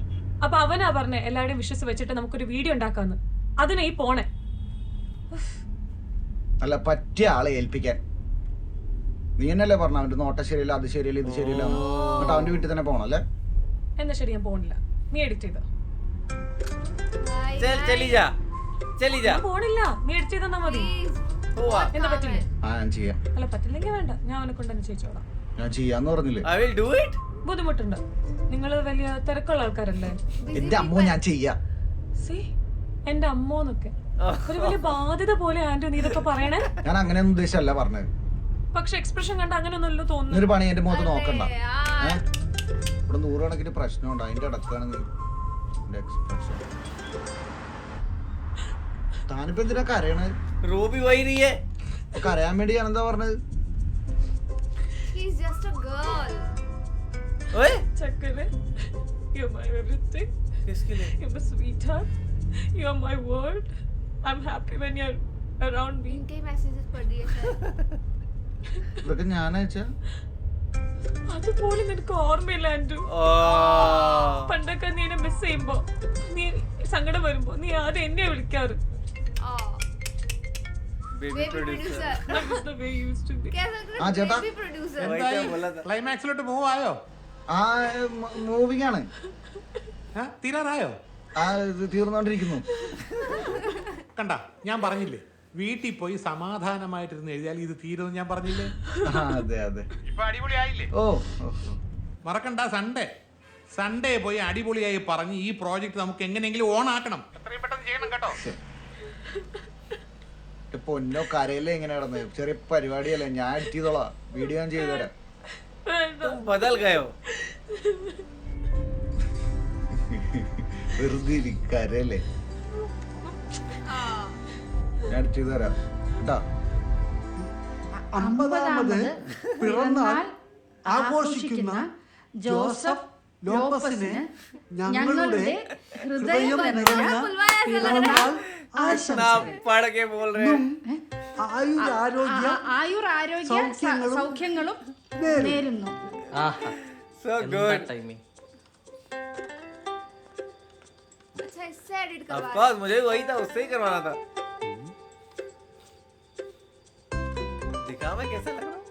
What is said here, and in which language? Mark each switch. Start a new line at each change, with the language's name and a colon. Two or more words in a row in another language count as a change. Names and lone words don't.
Malayalam: അപ്പൊ അവനാ പറഞ്ഞേ എല്ലാവരുടെയും വിശ്വസ് വെച്ചിട്ട് നമുക്കൊരു വീഡിയോ ഉണ്ടാക്കാന്ന്. അതിനാ ഈ പോണേ. അല്ല, പറ്റിയ ആളെ ഏൽപ്പിക്കാൻ. നീ എന്നല്ലേ പറഞ്ഞ അവന്റെ നോട്ട ശരിയല്ല, അത് ശരിയല്ല, ഇത് ശരിയല്ല. എന്നിട്ട് അവന്റെ വീട്ടിൽ തന്നെ പോണം അല്ലേ? എന്നാ ശരി, ഞാൻ പോണില്ല. നീ എഡിറ്റ് ചെയ്തോ.
Hindi: चल चली जा, चली जा।
Malayalam: ഞാൻ പോണില്ല, നീ എഡിറ്റ് ചെയ്താ മതി.
Hindi: हुआ,
Malayalam: എന്താ പറ്റില്ലേ? ആ ഞാൻ ചെയ്യാം. അല്ല പറ്റില്ലെങ്കിൽ വേണ്ട, ഞാൻ അവനെ കൊണ്ട് തന്നെ ചെയ്യിച്ചോളാം. ഞാൻ ചെയ്യാന്ന് പറഞ്ഞില്ലേ?
English: I will do it.
Malayalam: ബുദ്ധിമുട്ടുണ്ട്, നിങ്ങൾ വലിയ തിരക്കുള്ള ആൾക്കാരല്ലേ. എന്റെ അമ്മ ഞാൻ ചെയ്യാം. സി എന്റെ അമ്മോന്നൊക്കെ ഒരു വലിയ ബാധ്യത പോലെ ആന്റോ നീ ഇതൊക്കെ പറയണേ. ഞാൻ അങ്ങനെയൊന്നും ഉദ്ദേശമല്ല പറഞ്ഞത്. പക്ഷെ എക്സ്പ്രഷൻ കണ്ട അങ്ങനെയൊന്നുമല്ലോ തോന്നുന്നു. ഒരു പണി എന്റെ മുഖത്ത് നോക്കണ്ട. ഇവിടെ 100 കണക്കിന് പ്രശ്നമുണ്ട്, അതിന്റെ ഇടക്കാണ് നീ എക്സ്പ്രഷൻ. താനിപ്പോ എന്തിനാ കരയണത്?
Hindi: रो भी वही रही है।
Malayalam: കരയാൻ വേണ്ടി ഞാൻ എന്താ പറഞ്ഞത്?
English: She's just a girl. ओए
Malayalam: ചക്കരെ,
English: you're my everything.
Hindi: किसके लिए?
English: You're my sweetheart. You're my world. I'm happy when you're around me.
Hindi: इनके मैसेजेस पढ़ रही है शायद।
Malayalam: ഇതൊക്കെ ഞാൻ അയച്ചാ? അതുപോലെ നിനക്ക് ഓർമ്മയില്ല ആന്റു. ओ പണ്ടൊക്കെ നീ എന്നെ മിസ് ചെയ്യുമ്പോ, നീ സങ്കടം വരുമ്പോ നീ ആദ്യം എന്നെ വിളിക്കാറ്.
English: बेबी Baby प्रोड्यूसर। producer. That was the way you used to be.
Hindi: कैसा लग रहा हाँ, है?
Malayalam: ചേട്ടാ.
English: Baby producer.
Hindi: वही तो बोला था।
Malayalam: ക്ലൈമാക്സിലോട്ട് മൂവ് ആയോ? ആ മൂവിങ് ആണ്. തീരാറായോ? ആ ഇത് തീർന്നോണ്ടിരിക്കുന്നു. കണ്ട, ഞാൻ പറഞ്ഞില്ലേ, വീട്ടിൽ പോയി സമാധാനമായിട്ടിരുന്ന് എഴുതിയാൽ ഇത് തീരുമെന്ന് ഞാൻ പറഞ്ഞില്ലേ? അതെ അതെ. ഇപ്പൊ അടിപൊളിയായില്ലേ? ഓ മറക്കണ്ട, സൺഡേ പോയി അടിപൊളിയായി പറഞ്ഞ് ഈ പ്രോജക്റ്റ് നമുക്ക് എങ്ങനെയെങ്കിലും ഓൺ ആക്കണം. എത്രയും പെട്ടെന്ന് ചെയ്യണം കേട്ടോ. പൊന്നോ കരയില്ലേ ഇങ്ങനെ കിടന്ന് ചെറിയ പരിപാടിയല്ലേ, ഞാൻ എഡിറ്റ് ചെയ്തോളാം, വീഡിയോ ഞാൻ ചെയ്തു തരാം.
Hindi: तुम बदल गए हो.
Malayalam: വെറുതെ കരയല്ലേ, ഞാൻ എഡിറ്റ് ചെയ്തു തരാം കേട്ടാ. 50ാമത് പിറന്നാൾ ആഘോഷിക്കുന്ന ജോസഫ് ലോപ്പസിന് ഞങ്ങളുടെ ഹൃദയം നിറഞ്ഞ പിറന്നാൾ
Hindi: ना
Malayalam: ആശംസകൾ.
Hindi: पढ़ के बोल रहे हैं.
Malayalam: ആയുരാരോഗ്യ ആയുരാരോഗ്യ സൗഖ്യങ്ങളും നേരുന്നു. ആഹാ
English: So good. ടൈമിങ്.
Hindi: अच्छा इससे एडिट
English: Of
Hindi: करवा course, मुझे वही था, उससे ही करवाना था. दिखा मैं कैसा लग रहा हूँ?